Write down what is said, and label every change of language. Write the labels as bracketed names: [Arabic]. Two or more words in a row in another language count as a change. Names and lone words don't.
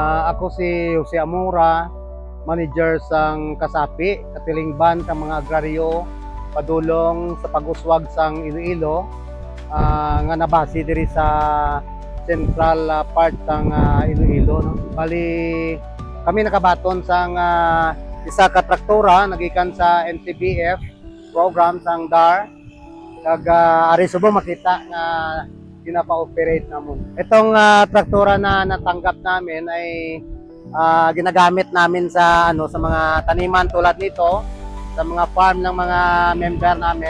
[Hiligaynon] Ako si Jose Amora, manager sang kasapi, katilingban sa mga agraryo, padulong sa pag-uswag sang Iloilo, nga nabase diri sa [English] central part [Hiligaynon] sang Iloilo. No? Bali, kami nakabaton sang isa ka traktora, nagikan sa NCBF program sang DAR, kag ari subo makita nga pinapa-operate namon. [Filipino] Itong traktora na natanggap namin ay ginagamit namin sa sa mga taniman tulad nito, sa mga farm ng mga member namin.